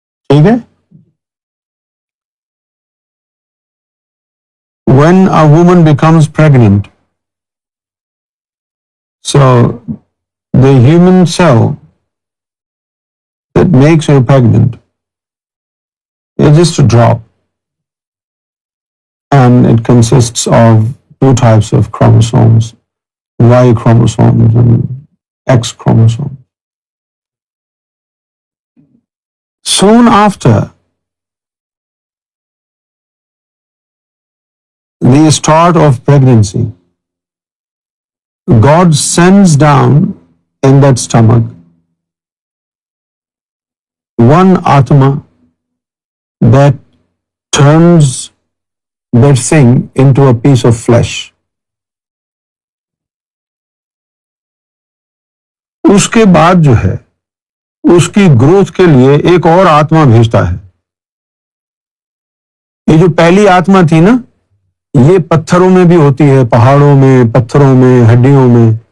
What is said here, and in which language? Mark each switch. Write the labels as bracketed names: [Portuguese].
[Urdu] ٹھیک ہے، [English] when a woman becomes pregnant, so the human cell that makes her pregnant is just a drop, and it consists of two types of chromosomes, Y chromosomes and X chromosomes. Soon after the start of pregnancy, God sends down in that stomach one Atma that turns that thing into a piece of flesh. [Urdu] اس کے بعد جو ہے اس کی growth کے لیے ایک اور آتما بھیجتا ہے. یہ جو پہلی آتما تھی نا، یہ پتھروں میں بھی ہوتی ہے، پہاڑوں میں، پتھروں میں، ہڈیوں میں.